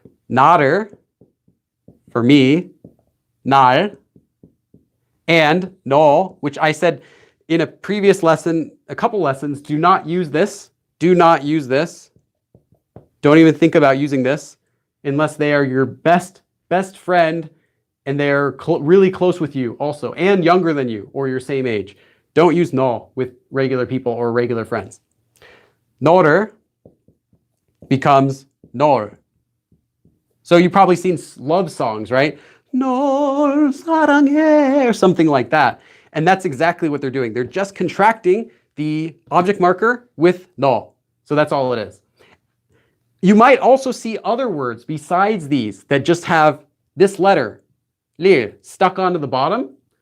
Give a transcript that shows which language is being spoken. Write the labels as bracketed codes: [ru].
[en] 나를, for me, 날, and 너, which I said in a previous lesson, a couple lessons, do not use this. Do not use this. Don't even think about using this unless they are your best friend and they're really close with you also and younger than you or your same age. Don't use 너 with regular people or regular friends. 너를 becomes 널. So you've probably seen love songs, right? [ko] 널 사랑해 [en] or something like that. And that's exactly what they're doing. They're just contracting the object marker with 너. So that's all it is. You might also see other words besides these that just have this letter, lir, stuck onto the bottom.